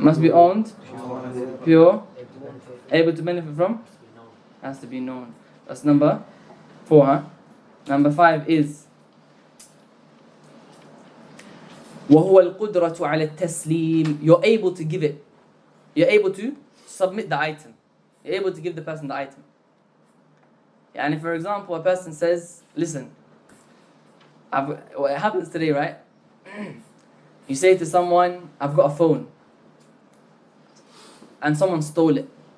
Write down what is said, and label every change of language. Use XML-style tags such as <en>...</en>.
<en>Must be owned, pure, able to benefit from, Must be known. has to be known. That's number 4, huh? Number 5 is</en> <ar>وهو القدرة على التسليم.</ar> <en>You're able to give it. You're able to submit the item. You're able to give the person the item. And if, for example, a person says, listen, what happens today, right? You say to someone, I've got a phone, and someone stole it.</en>